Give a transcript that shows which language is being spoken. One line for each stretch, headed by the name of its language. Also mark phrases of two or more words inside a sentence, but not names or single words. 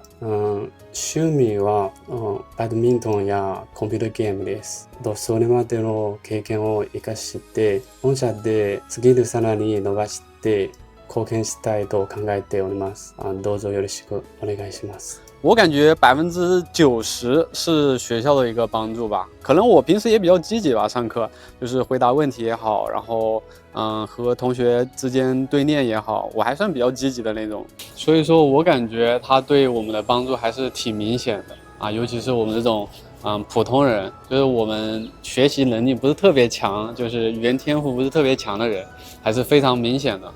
Japanese: 趣味はバドミントンやコンピュータゲームです。それまでの経験を生かして本社でスキルさらに伸ばして貢献したいと考えております。どうぞよろしくお願いします。
Chinese: 我感觉90%是学校的一个帮助吧，可能我平时也比较积极吧，上课就是回答问题也好，然后和同学之间对练也好，我还算比较积极的那种，所以说我感觉他对我们的帮助还是挺明显的啊，尤其是我们这种普通人，就是我们学习能力不是特别强，就是语言天赋不是特别强的人，还是非常明显的。